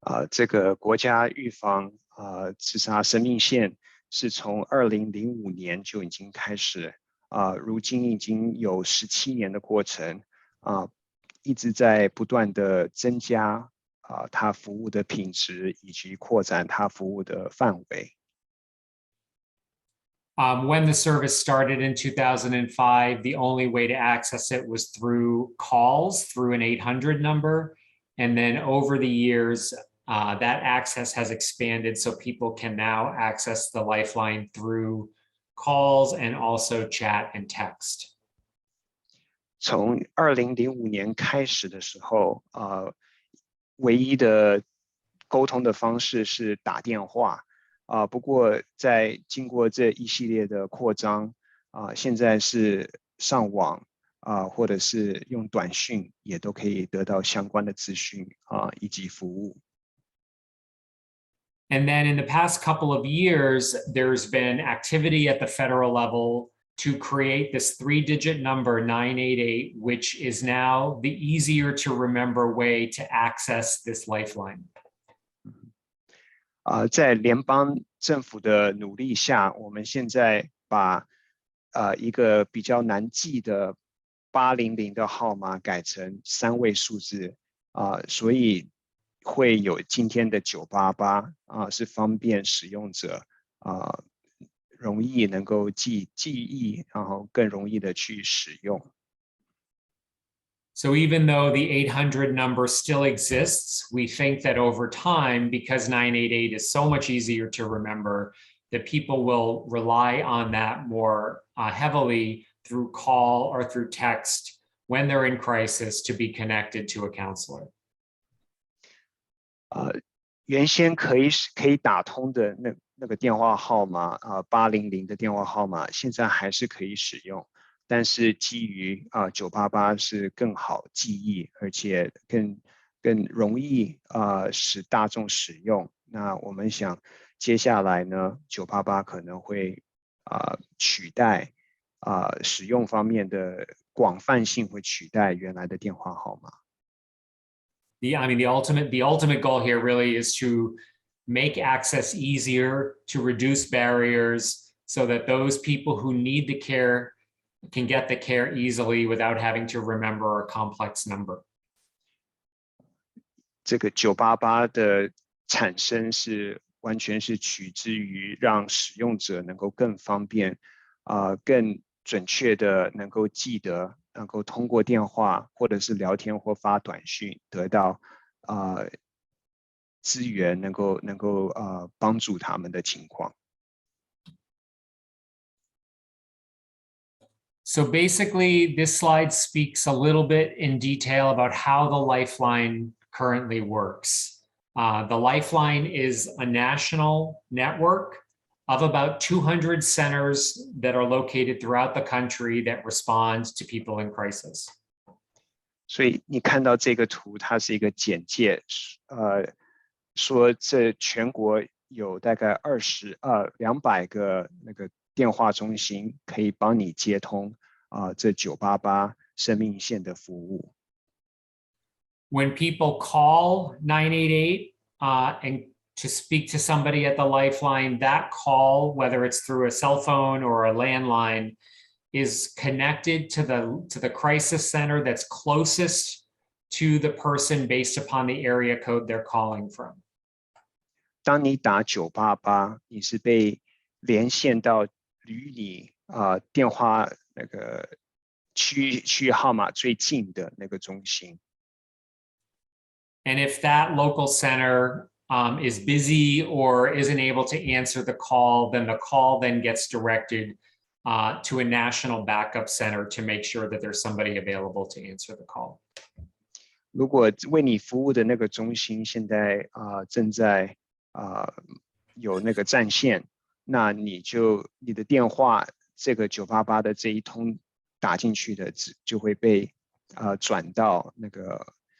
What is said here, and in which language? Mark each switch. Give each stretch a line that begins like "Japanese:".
Chinese: 这个国家预防自杀生命线是从2005年就已经开始，如今已经有17年的过程，一直在不断的增加它服务的品质以及扩展它服务的范围。
English: When the service started in 2005, the only way to access it was through calls, through an 800 number. And then over the years, that access has expanded so people can now access the Lifeline through calls and also chat and text.
Chinese: 从2005年开始的时候，唯一的沟通的方式是打电话。不过在经过这一系列的扩张，现在是上网或者是用短讯也都可以得到相关的资讯以及服务。
English: And then in the past couple of years, there's been activity at the federal level to create this 3-digit number 988, which is now the easier to remember way to access this lifeline.
Chinese: 在联邦政府的努力下，我们现在把一个比较难记的800的号码改成3位数字，所以会有今天的988，是方便使用者容易能够记忆，然后更容易的去使用。
English: So even though the 800 number still exists, we think that over time, because 988 is so much easier to remember, that people will rely on that more heavily through call or through text when they're in crisis to be connected to a counselor.
Chinese: 原先可以打通的那个电话号码800的电话号码，现在还是可以使用。但是基于988是更好记忆，而且更容易使大众使用。那我们想接下来呢，988可能会取代使用方面的广泛性会取代原来的电话号码。
English: The ultimate goal here really is to make access easier, to reduce barriers, so that those people who need the care can get the care easily without having to remember a complex number.
Chinese: 这个988的产生是完全是取之于让使用者能够更方便，更准确的能够记得，能够通过电话或者是聊天或发短讯得到资源，能够帮助他们的情况。
English: So basically, this slide speaks a little bit in detail about how the Lifeline currently works. The Lifeline is a national network of about 200 centers that are located throughout the country that respond to people in crisis.
Chinese: 所以你看到这个图，它是一个简介，说这全国有大概200个那个电话中心可以帮你接通这988生命线的服务。
English: When people call 988 and to speak to somebody at the Lifeline, that call, whether it's through a cell phone or a landline, is connected to the crisis center that's closest to the person based upon the area code they're calling from.
Chinese: 当你打988，你是被连线到离你电话那个区域号码最近的那个中心。
English: And if that local center is busy or isn't able to answer the call, then the call then gets directed to a national backup center to make sure that there's somebody available to answer the call.
Chinese: 如果为你服务的那个中心现在正在有那个占线，那你的电话这个988的这一通打进去的就会被转到那个